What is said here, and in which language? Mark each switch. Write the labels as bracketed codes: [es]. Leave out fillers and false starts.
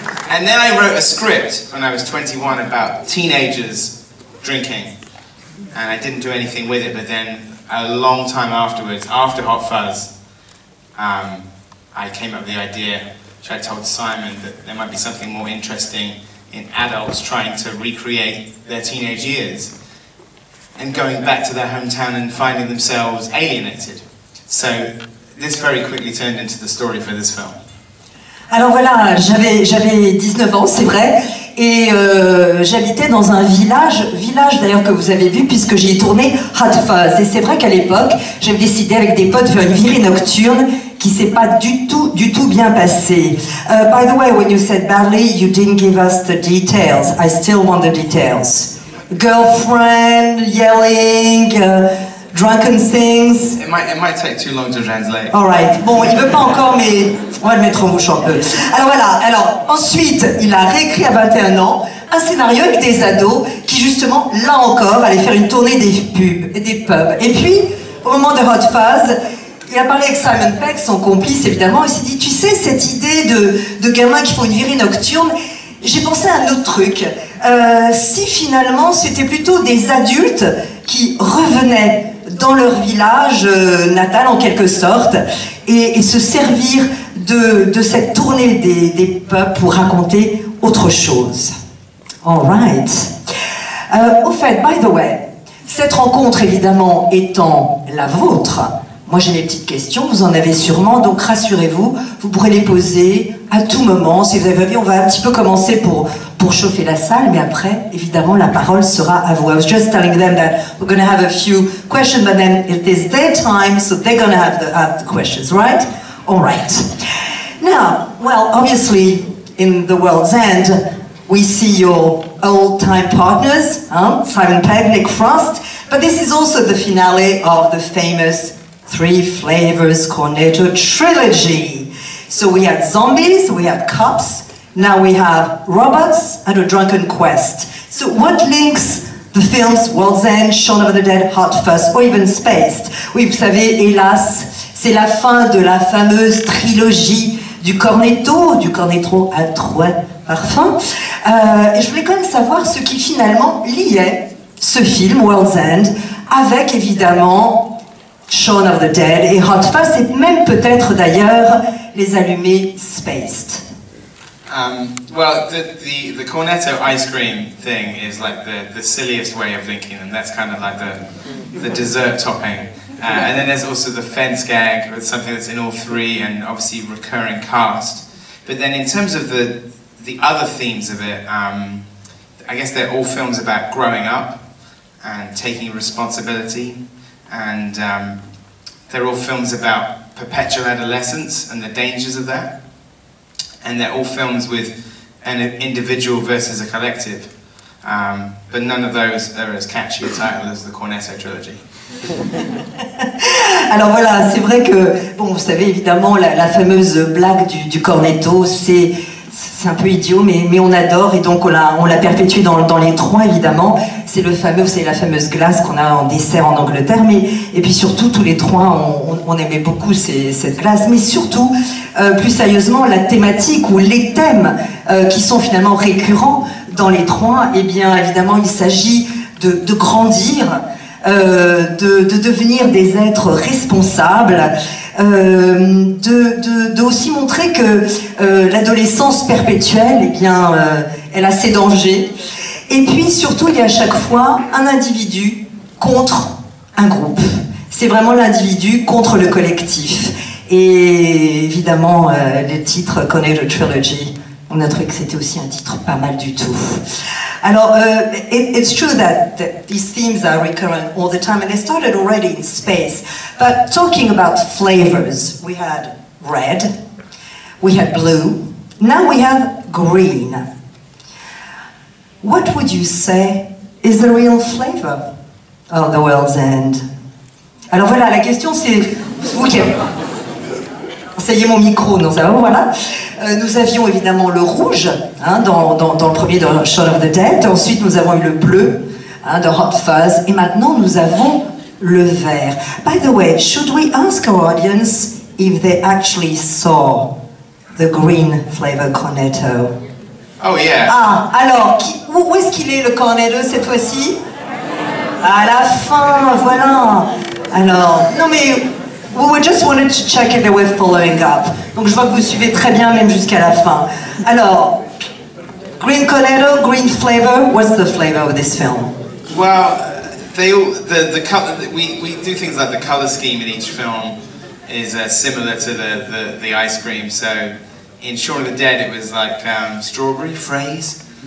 [en] And then I wrote a script when I was 21 about teenagers drinking, and I didn't do anything with it. But then, a long time afterwards, after Hot Fuzz, I came up with the idea, which I told Simon, that there might be something more interesting in adults trying to recreate their teenage years and going back to their hometown and finding themselves alienated. So this very quickly turned into the story for this film. [fr] Alors voilà, j'avais 19 ans, c'est vrai, et j'habitais dans un village d'ailleurs que vous avez vu puisque j'y ai tourné Hot Fuzz. Et c'est vrai qu'à l'époque, j'avais décidé avec des potes de faire une virée nocturne qui s'est pas du tout bien passée. [en] By the way, when you said badly, you didn't give us the details. I still want the details. Girlfriend, yelling, drunken things. It might take too long to translate. [fr] Alright, bon, il veut pas encore, mais on va le mettre en bouche un peu. Alors voilà, ensuite, il a réécrit à 21 ans un scénario avec des ados qui justement, là encore, allaient faire une tournée des pubs. Et puis, au moment de Hot Fuzz, il a parlé avec Simon Pegg, son complice évidemment, il s'est dit, tu sais, cette idée de gamins qui font une virée nocturne, j'ai pensé à un autre truc. Si finalement c'était plutôt des adultes qui revenaient dans leur village natal en quelque sorte et se servir de cette tournée des pubs pour raconter autre chose. [en] All right. [fr] Au fait, [en] by the way, [fr] cette rencontre évidemment étant la vôtre, moi j'ai mes petites questions, vous en avez sûrement, donc rassurez-vous, vous pourrez les poser à tout moment. Si vous avez envie, on va un petit peu commencer pour chauffer la salle, mais après, évidemment, la parole sera à vous. [en] I was just telling them that we're going to have a few questions, but then it is their time, so they're going to have the questions, right? All right. Now, well, obviously, in The World's End, we see your old-time partners, Simon Pegg, Nick Frost, but this is also the finale of the famous Three Flavors Cornetto trilogy. So we had zombies, we had cops, now we have robots and a drunken quest. So what links the films World's End, Shaun of the Dead, Hot Fuzz, or even Spaced? [fr] Oui, vous savez, hélas, c'est la fin de la fameuse trilogie du cornetto à 3 parfums. Et je voulais quand même savoir ce qui finalement liait ce film, World's End, avec évidemment Shaun of the Dead et Hot Fuzz, et même peut-être d'ailleurs les allumés Spaced. [en] Well, the Cornetto ice cream thing is like the silliest way of linking them. That's kind of like the dessert topping. And then there's also the fence gag with something that's in all 3 and obviously recurring cast. But then in terms of the other themes of it, I guess they're all films about growing up and taking responsibility. And they're all films about perpetual adolescence and the dangers of that. And they're all films with an individual versus a collective. But none of those are as catchy a title as the Cornetto trilogy. [fr] Alors voilà, c'est vrai que, bon, vous savez évidemment, la fameuse blague du cornetto, c'est c'est un peu idiot, mais on adore, et donc on l'a perpétué dans les trois, évidemment. C'est le fameux, c'est la fameuse glace qu'on a en dessert en Angleterre, et puis surtout, tous les trois, on aimait beaucoup cette glace, mais surtout, plus sérieusement, la thématique ou les thèmes qui sont finalement récurrents dans les trois, eh bien, évidemment, il s'agit de grandir, de devenir des êtres responsables, de aussi montrer que l'adolescence perpétuelle, eh bien, elle a ses dangers. Et puis surtout, il y a à chaque fois un individu contre un groupe. C'est vraiment l'individu contre le collectif. Et évidemment, le titre Cornetto Trilogy, on a trouvé que c'était aussi un titre pas mal du tout. [en] Alors, it's true that these themes are recurrent all the time, and they started already in space. But talking about flavors, we had red, we had blue, now we have green. What would you say is the real flavor of The World's End? [fr] Alors voilà, la question c'est... Ok. Ça y est, mon micro, non, ça va, voilà. Nous avions évidemment le rouge, hein, dans le premier de Shaun of the Dead. Ensuite, nous avons eu le bleu, hein, de Hot Fuzz. Et maintenant, nous avons le vert. [en] By the way, should we ask our audience if they actually saw the green flavor cornetto? Oh yeah. [fr] Ah, alors, où est-ce qu'il est le cornetto cette fois-ci? À la fin, voilà. Alors, non mais... [en] We just wanted to check if they were following up. [fr] Donc je vois que vous suivez très bien, même jusqu'à la fin. [en] Alors, green cornetto, green flavor. What's the flavor of this film? Well, they all the color. We do things like the color scheme in each film is similar to the ice cream. So in Shaun of the Dead, it was like strawberry fraise.